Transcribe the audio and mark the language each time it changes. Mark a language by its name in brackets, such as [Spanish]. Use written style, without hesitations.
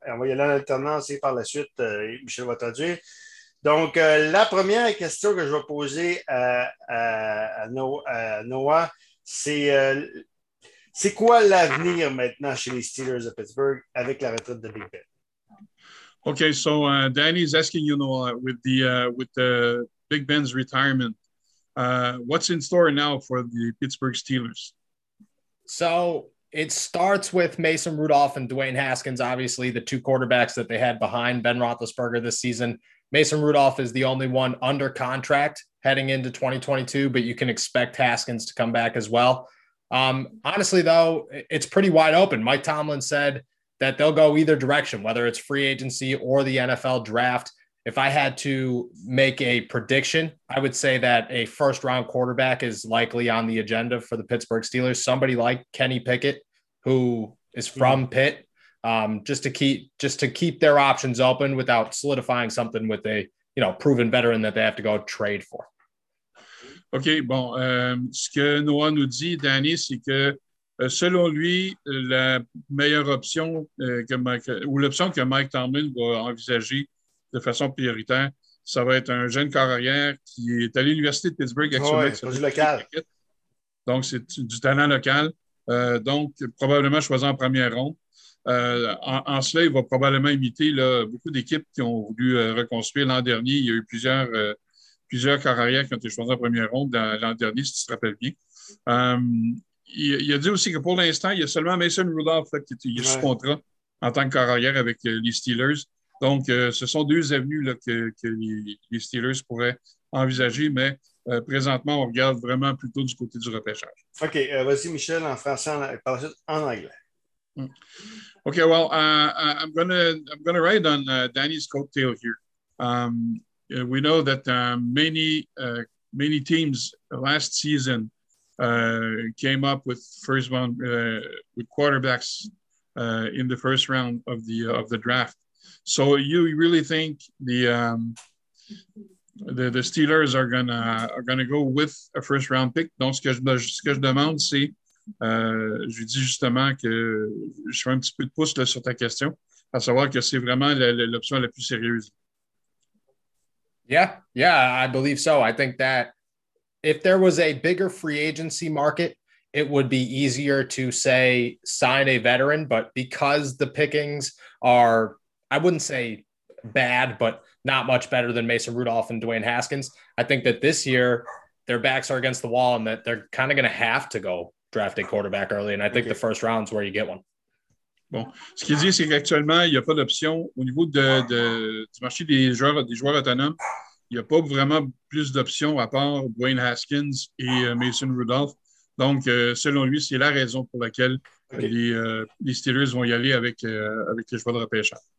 [French] On va y aller en alternance et par la suite, Michel va traduire. Donc, la première question que je vais poser à Noah, c'est quoi l'avenir maintenant chez les Steelers de Pittsburgh avec la retraite de Big Ben? [English] Okay, so Danny is asking you, Noah, with the Big Ben's retirement, what's in store now for the Pittsburgh Steelers? So it starts with Mason Rudolph and Dwayne Haskins, obviously the two quarterbacks that they had behind Ben Roethlisberger this season. Mason Rudolph is the only one under contract heading into 2022, but you can expect Haskins to come back as well. Honestly, though, it's pretty wide open. Mike Tomlin said that they'll go either direction, whether it's free agency or the NFL draft. If I had to make a prediction, I would say that a first-round quarterback is likely on the agenda for the Pittsburgh Steelers. Somebody like Kenny Pickett, who is from Pitt, just to keep their options open without solidifying something with a, you know, proven veteran that they have to go trade for. [French] OK, bon, ce que Noah nous dit, Danny, c'est que selon lui, la meilleure option l'option que Mike Tomlin va envisager de façon prioritaire, ça va être un jeune carrière qui est à l'Université de Pittsburgh actuellement. Oui, c'est du local. Donc, c'est du talent local. Donc, probablement choisi en première ronde. En cela, il va probablement imiter là, beaucoup d'équipes qui ont voulu reconstruire l'an dernier. Il y a eu plusieurs carrières qui ont été choisies en première ronde l'an dernier, si tu te rappelles bien. Il a dit aussi que pour l'instant, il y a seulement Mason Rudolph là, qui est sous contrat en tant que carrière avec les Steelers. Donc, ce sont deux avenues là, que les Steelers pourraient envisager, mais présentement, on regarde vraiment plutôt du côté du repêchage. OK. Vas-y, Michel, en français, par la suite, en anglais. [English] Okay, well, I'm gonna ride on Danny's coattail here. We know that many teams last season came up with first round with quarterbacks in the first round of the draft. So you really think the Steelers are gonna go with a first round pick? [French] Donc ce que je demande c'est je lui dis justement que je fais un petit peu de pouce là, sur ta question, à savoir que c'est vraiment l'option la plus sérieuse. [English] Yeah, I believe so. I think that if there was a bigger free agency market, it would be easier to say sign a veteran, but because the pickings are, I wouldn't say bad, but not much better than Mason Rudolph and Dwayne Haskins, I think that this year their backs are against the wall and that they're kind of going to have to go draft a quarterback early, and I think the first round is where you get one. [French] Bon, ce qu'il dit, c'est qu'actuellement, il n'y a pas d'option au niveau du marché des joueurs autonomes. Il n'y a pas vraiment plus d'options à part Dwayne Haskins et Mason Rudolph. Donc, selon lui, c'est la raison pour laquelle les Steelers vont y aller avec les joueurs de repêchage.